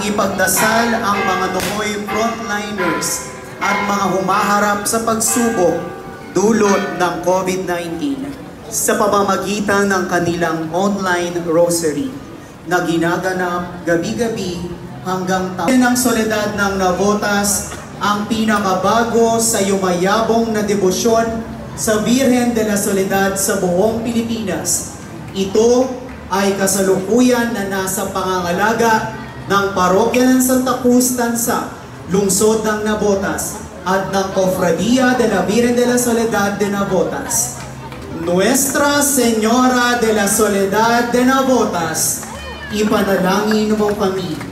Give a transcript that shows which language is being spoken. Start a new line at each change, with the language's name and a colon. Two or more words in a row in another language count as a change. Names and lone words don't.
Filipino: ipagdasal ang mga Nohoy frontliners at mga humaharap sa pagsubok dulot ng COVID-19 sa pamamagitan ng kanilang online rosary na ginaganap gabi-gabi hanggang taon ng Soledad ng Navotas, ang pinakabago sa yumayabong na debosyon sa Birhen de la Soledad sa buong Pilipinas. Ito ay kasalukuyan na nasa pangangalaga ng Parokya ng Santa Cruz Tansa, lungsod ng Navotas, at ng Cofradia de la Virgen de la Soledad de Navotas. Nuestra Señora de la Soledad de Navotas, ipanalangin mo kami.